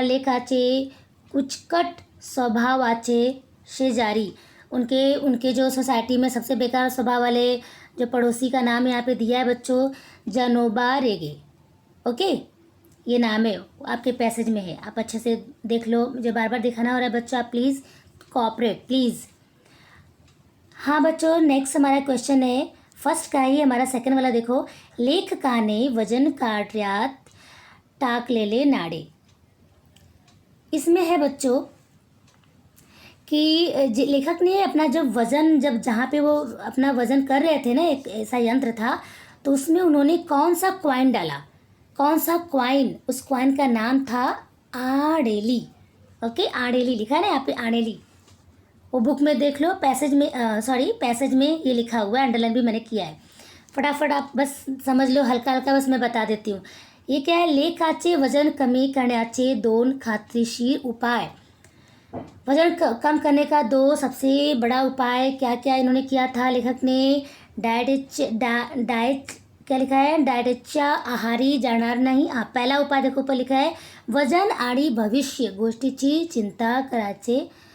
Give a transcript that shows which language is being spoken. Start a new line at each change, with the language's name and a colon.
Marathi: लेखाचे कुचकट स्वभावाचे शेजारी,
Hindi: उनके जो सोसाइटी में सबसे बेकार स्वभाव वाले जो पड़ोसी का नाम यहाँ पे दिया है बच्चों, जनोबा रेगे। ओके, ये नाम है, आपके पैसेज में है, आप अच्छे से देख लो। मुझे बार बार दिखाना हो रहा है बच्चों, आप प्लीज़ कोऑपरेट प्लीज़। हाँ बच्चों, नेक्स्ट हमारा क्वेश्चन है फर्स्ट का ही हमारा सेकंड वाला देखो।
Marathi: लेखकाने वजन काढल्यात टाकलेले नाडे।
Hindi: इसमें है बच्चों कि लेखक ने अपना जब वज़न जब जहाँ पे वो अपना वज़न कर रहे थे ना, एक ऐसा यंत्र था, तो उसमें उन्होंने कौन सा कॉइन डाला, कौन सा कॉइन, उस कॉइन का नाम था आड़ेली। ओके, आड़ेली लिखा है ना यहाँ पे, आड़ेली। वो बुक में देख लो, पैसेज में पैसेज में ये लिखा हुआ है, अंडरलाइन भी मैंने किया है। फटाफट आप बस समझ लो, हल्का हल्का बस मैं बता देती हूँ। ये क्या है,
Marathi: लेखाचे वजन कमी करण्याचे 2 खात्रीशीर उपाय।
Hindi: वजन कम करने का 2 सबसे बड़ा उपाय क्या क्या इन्होंने किया था लेखक ने। डाएट क्या लिखा है,
Marathi: डाएटच्या आहारी जाणार नाही।
Hindi: पहला उपाय देखो ऊपर लिखा है,
Marathi: वजन आणि भविष्य गोष्टीची चिंता करायचे।